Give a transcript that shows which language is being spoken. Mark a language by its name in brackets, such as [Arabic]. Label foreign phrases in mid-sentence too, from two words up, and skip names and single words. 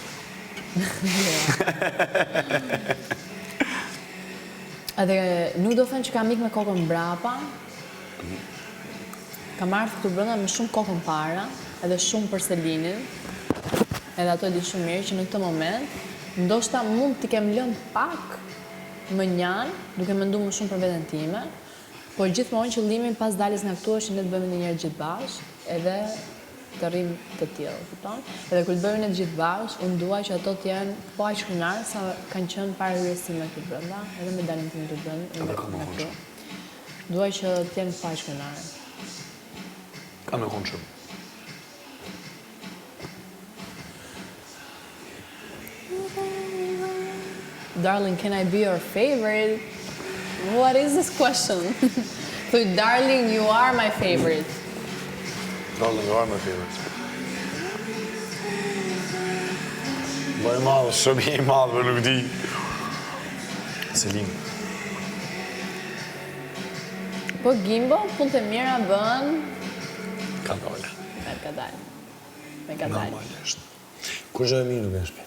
[Albanian] Edhe nuk do thënë që kam ikë me kokën mbrapa, kam ardhur këtu brenda me shumë kokën para, edhe shumë për Selinin, edhe ato e di shumë mirë që në këtë moment, ndoshta mund t'i kem lënë pak më njanë, duke menduar më shumë për veten time, por gjithmonë qëllimi pas daljes nga këtu është që ne të bëjmë ndonjëherë gjithë bashkë, edhe të rrim të tillë, kupton? Edhe kur të bëjmë ne të gjithë bashkë, unë dua që ato të jenë po aq kënaqur sa kanë qenë para hyrësime këtu brenda, edhe me daljen tim këtu brenda. Dua që të jenë po aq kënaqur. Ka me konë shumë. [English] Darling, can I be your favorite? What is this question? So, darling, you are my favorite. Darling, you are my favorite. [Albanian] Bëj madhë, shumë i madhë, për nuk di. Selin. Po Gimbo, punë të mira bën... Ka dole. Me ka dalë. Normalisht. Kur që e mi nuk e shpet?